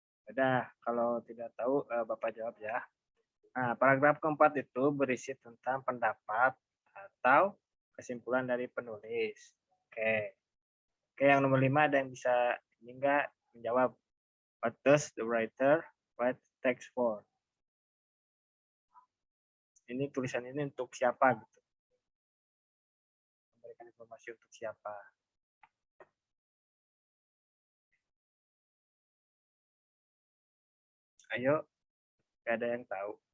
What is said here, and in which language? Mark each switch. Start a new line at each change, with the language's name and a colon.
Indonesian: Udah, kalau tidak tahu Bapak jawab ya. Nah, paragraf keempat itu berisi tentang pendapat atau kesimpulan dari penulis. Oke, yang nomor 5 ada yang bisa ini enggak menjawab.
English: What does the writer write text for?
Indonesian: Ini tulisan ini untuk siapa gitu? Memberikan informasi untuk siapa? Ayo, gak ada yang tahu.